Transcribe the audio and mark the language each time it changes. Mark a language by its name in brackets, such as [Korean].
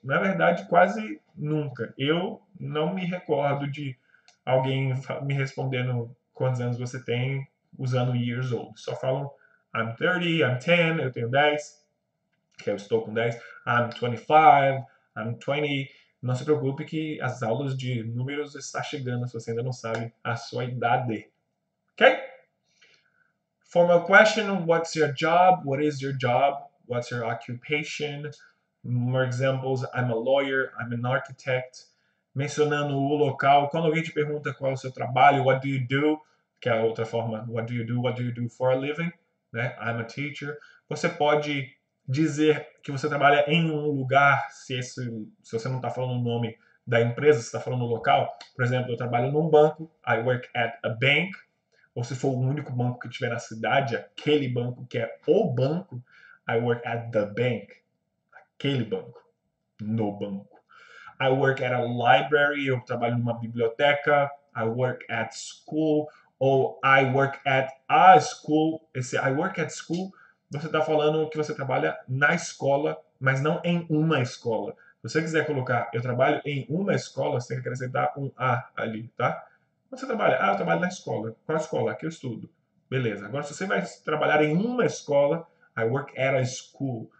[Portuguese] Na verdade, quase nunca. Eu não me recordo de alguém me respondendo quantos anos você tem usando years old. Só falam [English] I'm 30, I'm 10, [Portuguese] eu tenho 10, que eu estou com 10, [English] I'm 25, I'm 20. [Portuguese] Não se preocupe que as aulas de números estão chegando se você ainda não sabe a sua idade. Ok? [English] Formal question, what's your job? What is your job? What's your occupation? More examples, I'm a lawyer, I'm an architect. [Portuguese] Mencionando o local, quando alguém te pergunta qual é o seu trabalho, [English] what do you do? [Portuguese] Que é a outra forma, [English] what do you do for a living? [Portuguese] Né? [English] I'm a teacher. [Portuguese] Você pode dizer que você trabalha em um lugar, se você não está falando o nome da empresa, você está falando o local. Por exemplo, eu trabalho num banco, [English] I work at a bank. [Portuguese] Ou se for o único banco que tiver na cidade, aquele banco que é o banco, [English] I work at the bank. [Portuguese] Aquele banco, no banco. [English] I work at a library, [Portuguese] eu trabalho numa biblioteca. [English] I work at school, ou I work at a school. [Portuguese] Esse [English] I work at school, [Portuguese] você está falando que você trabalha na escola, mas não em uma escola. Se você quiser colocar eu trabalho em uma escola, você tem que acrescentar um A ali, tá? Você trabalha? Eu trabalho na escola. Qual escola? Aqui eu estudo. Beleza. Agora, se você vai trabalhar em uma escola, [English] I work at a school.